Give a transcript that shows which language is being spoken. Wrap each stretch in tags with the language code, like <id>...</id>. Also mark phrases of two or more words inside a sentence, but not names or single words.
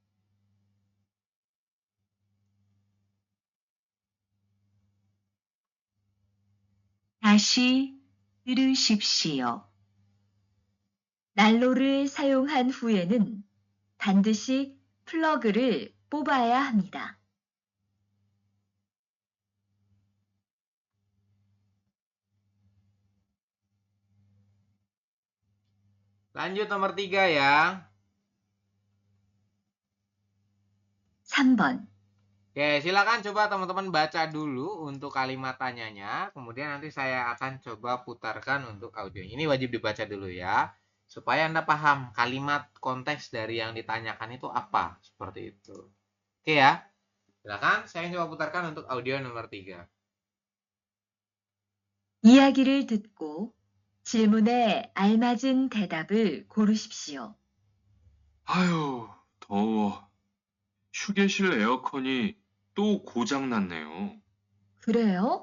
<ko>다시 들으십시오. 난로를 사용한 후에는 반드시 플러그를 뽑아야 합니다.</ko> <id>Lanjut nomor 3 ya.</id> <ko>3번</ko> <id>Oke, silakan coba teman-teman baca dulu untuk kalimat tanyanya. Kemudian nanti saya akan coba putarkan untuk audio. Ini wajib dibaca dulu ya. Supaya Anda paham kalimat konteks dari yang ditanyakan itu apa. Seperti itu. Oke ya. Silakan, saya coba putarkan untuk audio nomor 3.</id> <ko>이야기를 듣고 질문에 알맞은 대답을 고르십시오. 아유, 더워. 휴게실 에어컨이 또 고장났네요. 그래요?</ko>